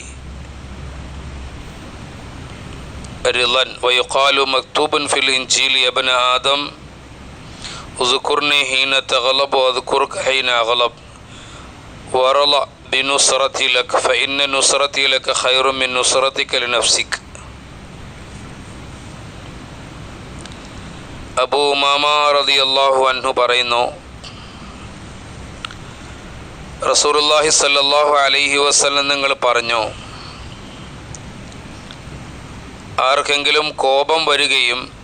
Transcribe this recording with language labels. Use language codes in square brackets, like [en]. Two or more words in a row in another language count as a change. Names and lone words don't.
[ar] رضا ويقال مكتوب في الإنجيل: يا ابن آدم اذكرني حين تغلب واذكرك حين أغلب ورضى بنصرتي لك فإن نصرتي لك خير من نصرتك لنفسك. [ml] അബൂ ഉമാമ [ar] رضي الله عنه [ml] പറയുന്നു, [ar] رسول الله صلى الله عليه وسلم [ml] നിങ്ങൾ പറഞ്ഞു, ആർക്കെങ്കിലും കോപം വരികയും